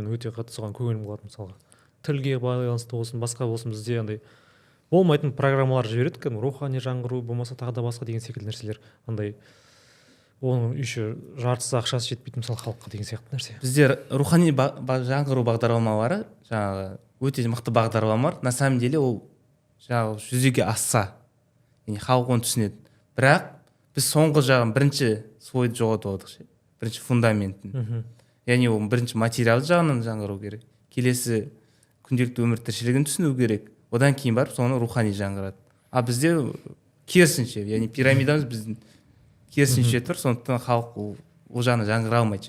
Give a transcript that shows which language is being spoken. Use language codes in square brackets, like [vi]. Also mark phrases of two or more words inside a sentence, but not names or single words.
[kk] Мен өте қатты соған көңілім қалады. Мысалға тілге байланысты болсын, басқа болсын, бізде андай болмайтын программалар жібереді, рухани жаңғыру болмаса тағы да басқа деген секілді нәрселер, андай оның еще жартысы ақшасы жетпейтін мысалы халыққа деген сияқты нәрсе. Бізде рухани жаңғыру бағдарламалары жаңағы өте мықты бағдарламалар. [ru] На самом деле [kk] ол жаңағы жүзеге асса, яғни халық оны түсінеді. Бірақ біз соңғы жағын бірінші слойды жоғалтып алдық, бірінші фундаментін. Яғни ол бірінші материал жағынан жаңғыру керек. Келесі күнделікті өмір тіршілігін түсіну керек. Одан кейін барып соны рухани жаңғырады. А бізде керісінше, яғни пирамидамыз біздің керісінше тұр, сондықтан халық ол жағына жаңғыра алмайды.